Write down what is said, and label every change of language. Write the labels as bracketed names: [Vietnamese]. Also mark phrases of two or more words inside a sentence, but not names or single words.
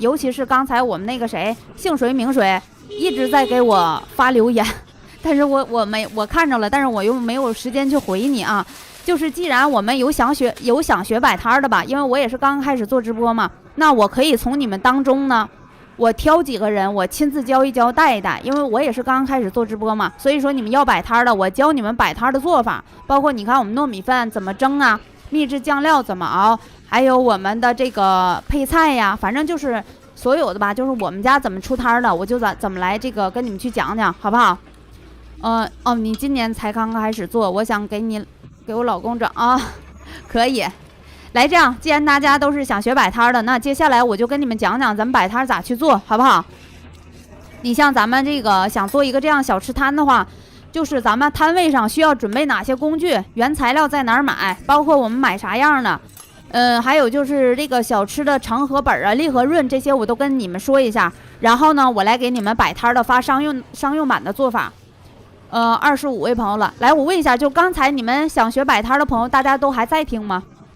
[Chinese] 尤其是剛才我們那個誰，姓誰名誰，一直在給我發留言，但是我看着了，但是我又沒有時間去回你啊。就是既然我們有想學擺攤的吧，因為我也是剛剛開始做直播嘛，那我可以從你們當中呢，我挑幾個人，我親自教一教帶一帶，因為我也是剛剛開始做直播嘛，所以說你們要擺攤的，我教你們擺攤的做法，包括你看我們糯米飯怎麼蒸啊，秘制醬料怎麼熬，還有我們的這個配菜呀，反正就是所有的吧，就是我們家怎麼出攤的，我就怎麼來這個跟你們去講講，好不好？你今年才剛剛開始做，我想給我老公整啊，可以，來這樣，既然大家都是想學擺攤的，那接下來我就跟你們講講咱們擺攤咋去做，好不好？你像咱們這個想做一個這樣小吃攤的話，就是咱們攤位上需要準備哪些工具，原材料在哪兒買，包括我們買啥樣的，還有就是這個小吃的成盒本啊、利和潤這些我都跟你們說一下，然後呢，我來給你們擺攤的發商用版的做法。25位朋友了，來，我問一下，就剛才你們想學擺攤的朋友，大家都還在聽嗎？